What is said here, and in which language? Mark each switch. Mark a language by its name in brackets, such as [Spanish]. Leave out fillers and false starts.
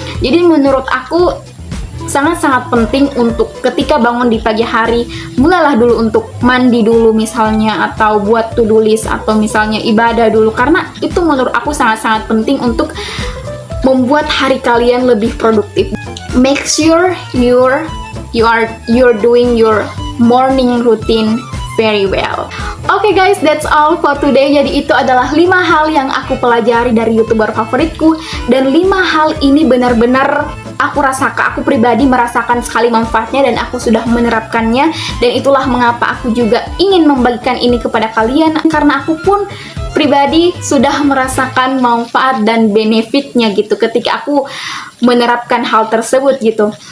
[Indonesian] Jadi menurut aku sangat-sangat penting untuk ketika bangun di pagi hari, mulailah dulu untuk mandi dulu misalnya, atau buat to-do list, atau misalnya ibadah dulu, karena itu menurut aku sangat-sangat penting untuk membuat hari kalian lebih produktif. [English] Make sure you're doing your morning routine very well. Oke guys, that's all for today. [Indonesian] Jadi itu adalah 5 hal yang aku pelajari dari YouTuber favoritku, dan 5 hal ini benar-benar aku pribadi merasakan sekali manfaatnya, dan aku sudah menerapkannya, dan itulah mengapa aku juga ingin membagikan ini kepada kalian, karena aku pun pribadi sudah merasakan manfaat dan benefitnya gitu ketika aku menerapkan hal tersebut gitu.